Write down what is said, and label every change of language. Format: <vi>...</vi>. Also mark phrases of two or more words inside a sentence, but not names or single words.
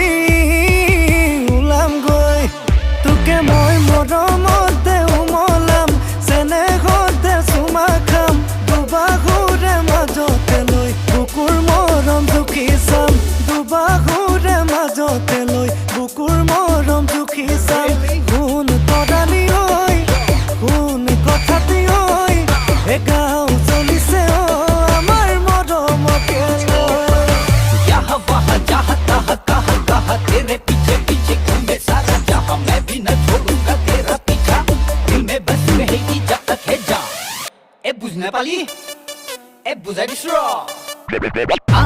<as>ওলাম গৈ তোকে মই মৰমতে উমলাম চেনেহতে চুমা খাম দুবাহুৰে মাজতে লৈ বুকুৰ মৰম জুখি চাম দুবাহুৰে মাজতে লৈ বুকুৰ মৰম জুখি চাম কোন তৰালি ঐ কোন কথাটি ঐ এ গাঁও চলিছে আমাৰ মৰমকে লৈ</as> <hi>यहाँ वहाँ जहाँ तहाँ कहाँ कहाँ तेरे पीछे पीछे घूमे सारा जहाँ मैं भी न छोड़ूंगा तेरा पीछा दिल में बस रहेगी जब तक है जा ए बुझने वाली ए बुझाई</hi>